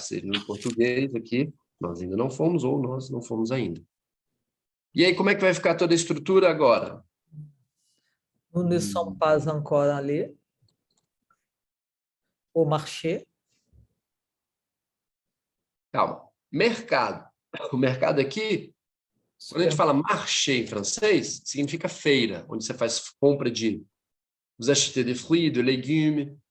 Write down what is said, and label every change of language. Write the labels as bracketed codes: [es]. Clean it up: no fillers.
[pt] Seria no português aqui, nós ainda não fomos ou nós não fomos ainda. E aí, como é que vai ficar toda a estrutura agora? [fr] Nous ne sommes pas encore allés au marché. [pt] Calma. Mercado. O mercado aqui, quando a gente fala marché em francês, significa feira, onde você faz compra de [fr] vous achetez des fruits, de légumes.